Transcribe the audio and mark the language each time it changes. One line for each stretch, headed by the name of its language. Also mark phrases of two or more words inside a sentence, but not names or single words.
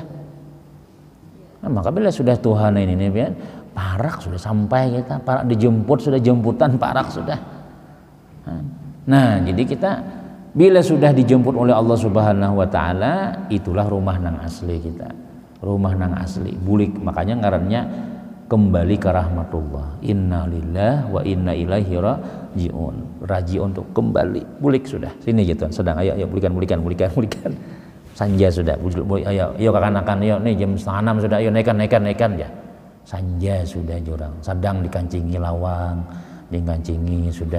Banjar: Nah, maka bila sudah Tuhan ini nih, parak sudah sampai kita, parak dijemput sudah, jemputan parak sudah. Nah, jadi kita bila sudah dijemput oleh Allah
Arabic: سبحانه وتعالى,
Banjar: itulah rumah nang asli kita. Rumah nang asli, bulik. Makanya ngarannya kembali ke rahmatullah.
Arabic: إنا لله وإنا إليه راجعون.
Banjar: Rajiun untuk kembali, bulik sudah. Sini aja Tuhan, sedang ayo bulikan. Sanja sudah, ayo kakanakan, ayo nih jam 5:30 sudah, ayo naikan ya. Sanja sudah jurang, sedang dikancingi lawang, dikancingi sudah.